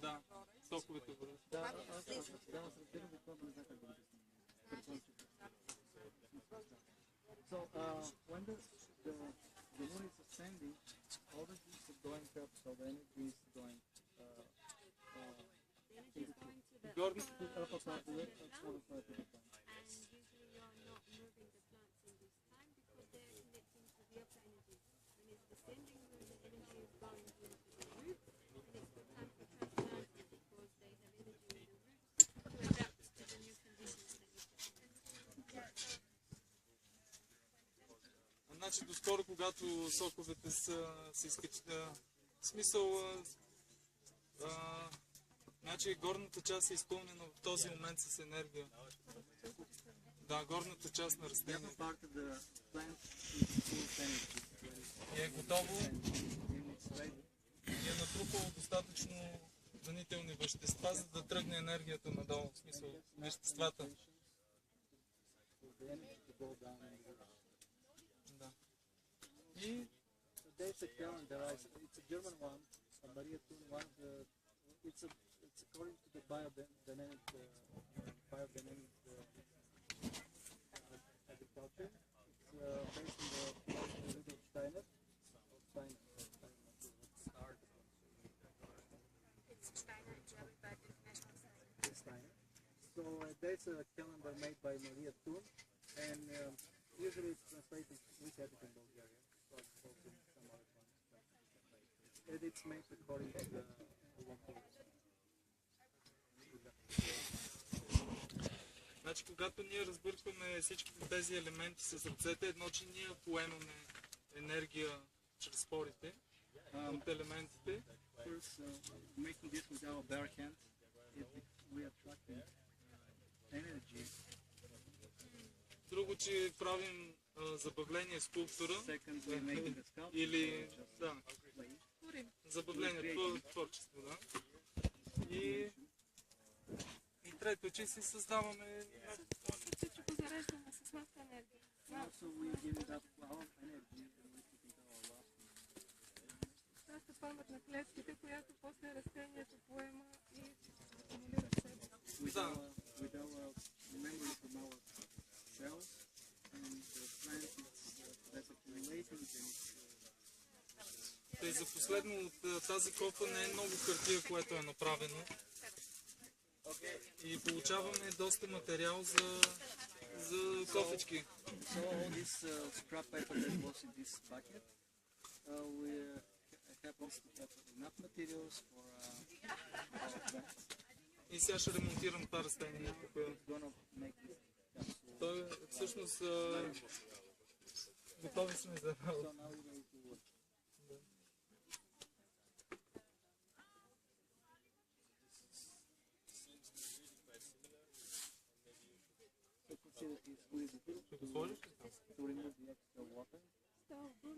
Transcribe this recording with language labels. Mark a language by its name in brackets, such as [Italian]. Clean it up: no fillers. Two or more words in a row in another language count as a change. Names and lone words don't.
[Bulgarian] Да, нагоре. соковете върват. Да, аз разбирам какво не знам как да го обясня. [English] So when the moon is ascending, all the juice is going up, so the energy is going [Bulgarian] Горни, [English] to the upper part of it, that's what it's like. And usually you're not moving the plants in this time because they're connecting to the upper energy. When it's descending, the energy is going into the root, and it's the time for transplanting because they have energy in the roots to adapt to the new conditions that you've got. [Bulgarian] Значи доскоро, когато соковете се изкачат, в смисъл, значи горната част е изпълнена в този момент с енергия. Да, горната част на [English] The upper [Bulgarian] растението. [English] part of the plant is full of energy. [Bulgarian] И е готово, [English] And it's ready. [Bulgarian] и е натрупало достатъчно хранителни вещества, за да тръгне енергията надолу, в смисъл веществата. [English] The energy go down in the ground. [Bulgarian] Да. И [English] So there's a calendar. It's a German one, a Maria Thun one. It's according to the biodynamic agriculture. It's based on the philosophy of Rudolf Steiner. It's Steiner in German, but International Science. Steiner. So there's a calendar made by Maria Thun, and usually it's translated. We have it in Bulgarian, but also in some other ones. And it's made according to the local. [Bulgarian] Значи, когато ние разбъркваме всички тези елементи с ръцете, едно, че ние поемаме енергия чрез спорите от елементите. [English] First, making this with our bare hand, we are attracting energy. [Bulgarian] Друго, че правим забавление, скулптура. [English] Second, we're making a sculpture. [Bulgarian] Или, да, [English] Play. [Bulgarian] забавление, творчество, да. И трето, че си създаваме Че го зареждаме с нашата енергия. [English] Also, we give it up our energy and we put it our last. [Bulgarian] Нашата памет на клетките, която после растението поема и акумулира в себе. [English] With our memory from our cells, and the plant that's accumulating and [Bulgarian] Тъй за последно от тази кофа не е много хартия, което е направено. И получаваме доста материал за кофички. [English] so all this scrap paper that was in this bucket, we happens to have enough materials for our plants. [Bulgarian] И сега ще ремонтирам това растение. [English] We're gonna make this capsule. [Bulgarian] Той всъщност готови сме за [English] So now we're going to work. So consider this squeeze it [Bulgarian] Ще го сложиш ли? [English] to remove the extra water. [Bulgarian] Става бързо.